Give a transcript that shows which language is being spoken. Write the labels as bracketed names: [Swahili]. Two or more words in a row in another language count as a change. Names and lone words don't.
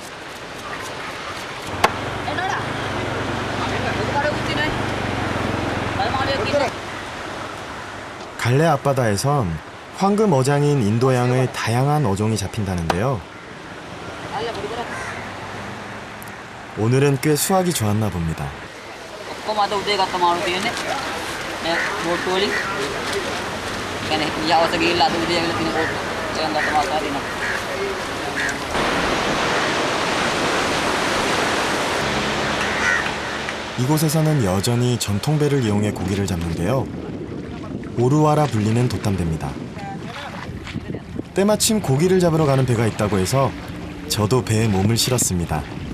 [Korean] 갈래 앞바다에선 황금 어장인 인도양의 다양한 어종이 잡힌다는데요. 오늘은 꽤 수확이 좋았나 봅니다. [Sinhala] ඔක්කොම අද උදේ ගත්ත මාළු තියෙන්නේ. මේ බෝට් වලින්. يعني යවස ගිහිල්ලා අද උදේ ඇවිල්ලා තියෙන බෝට්. ඒකෙන් ගත්ත මාළු හරිනවා. [Korean] 이곳에서는 여전히 전통배를 이용해 고기를 잡는데요. 오루와라 불리는 돛담배입니다. 때마침 고기를 잡으러 가는 배가 있다고 해서 저도 배에 몸을 실었습니다.